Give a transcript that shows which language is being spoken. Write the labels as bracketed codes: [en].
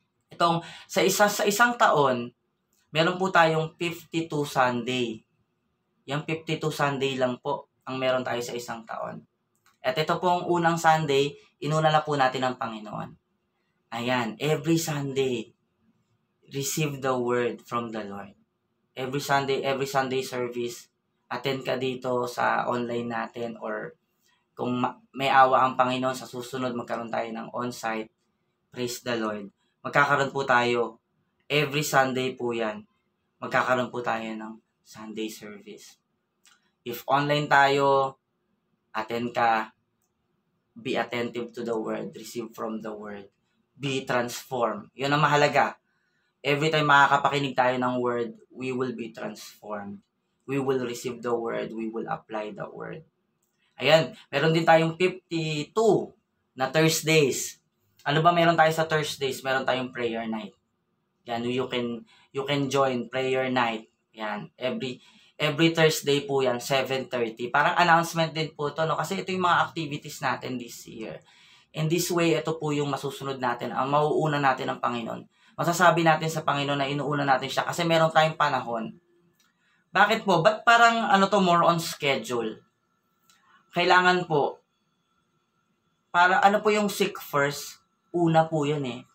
[tl] Itong, sa isang taon, meron po tayong 52 Sunday. Yung 52 Sunday lang po ang meron tayo sa isang taon. At ito pong unang Sunday, inuna na po natin ng Panginoon. Ayan, [en] every Sunday, receive the word from the Lord. Every Sunday service, [tl] attend ka dito sa online natin, or kung may awa ang Panginoon sa susunod, magkaroon tayo ng on-site. [en] Praise the Lord. [tl] Magkakaroon po tayo, every Sunday po yan, magkakaroon po tayo ng Sunday service. [en] If online tayo, attend ka, be attentive to the word, receive from the word, be transformed. [tl] Yun ang mahalaga. [en] Every time [tl] makakapakinig tayo ng [en] word, we will be transformed. We will receive the word, we will apply the word. [tl] Ayan, meron din tayong [en] 52 na Thursdays. [tl] Ano ba meron tayo sa Thursdays? Meron tayong prayer night. Yan, [en] you can join prayer night. [tl] Yan, every Thursday po yan, 7:30. Parang announcement din po to, no? Kasi ito yung mga activities natin [en] this year. In this way, [tl] ito po yung masusunod natin, ang mauuna natin ng Panginoon. Masasabi natin sa Panginoon na inuuna natin siya kasi meron tayong panahon. Bakit po? Ba't parang more on schedule? Kailangan po, para ano po yung seek first? Una po yan eh.